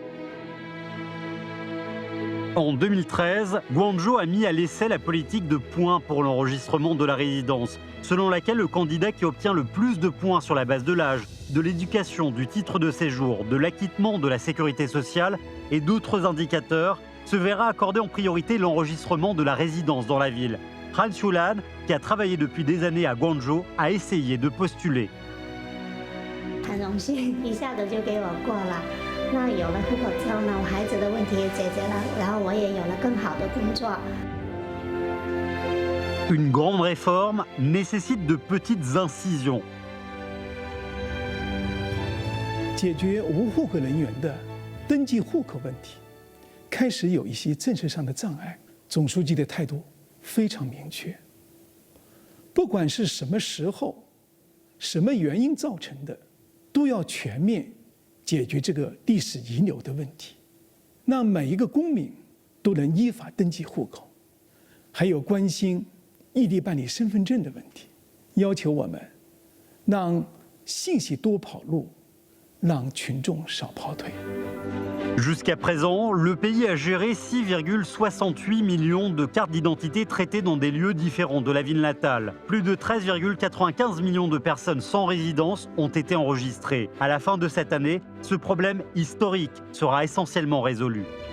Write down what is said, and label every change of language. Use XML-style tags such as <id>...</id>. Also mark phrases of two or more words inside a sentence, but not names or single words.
<fr>En 2013, Guangzhou a mis à l'essai la politique de points pour l'enregistrement de la résidence, selon laquelle le candidat qui obtient le plus de points sur la base de l'âge, de l'éducation, du titre de séjour, de l'acquittement de la sécurité sociale et d'autres indicateurs se verra accorder en priorité l'enregistrement de la résidence dans la ville. Han Xulan, qui a travaillé depuis des années à Guangzhou, a essayé de postuler.</fr> <zh>很荣幸一下子就给我过了。那有了户口之后呢，我孩子的问题也解决了，然后我也有了更好的工作。</zh> <fr>Une grande réforme nécessite de petites incisions.</fr> <zh>解决无户口人员的登记户口问题，开始有一些政策上的障碍。总书记的态度非常明确，不管是什么时候、什么原因造成的，都要全面解决这个历史遗留的问题，让每一个公民都能依法登记户口。还有关心异地办理身份证的问题，要求我们让信息多跑路，让群众少跑腿。</zh> <fr>Jusqu'à présent, le pays a géré 6,68 millions de cartes d'identité traitées dans des lieux différents de la ville natale. Plus de 13,95 millions de personnes sans résidence ont été enregistrées. À la fin de cette année, ce problème historique sera essentiellement résolu.</fr>